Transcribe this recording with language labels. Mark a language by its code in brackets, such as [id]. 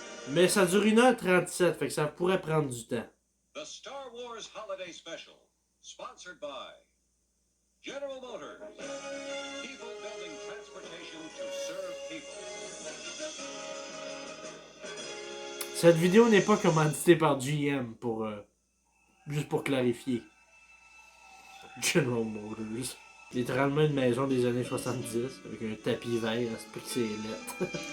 [fr] Mais ça dure 1h37, fait que ça pourrait prendre du temps. [en] The Star Wars Holiday Special, sponsored by General Motors. People building transportation to serve people. [fr] Cette vidéo n'est pas commanditée par GM pour juste pour clarifier. General Motors. Littéralement une maison des années 70 avec un tapis vert, c'est pas que c'est lettre.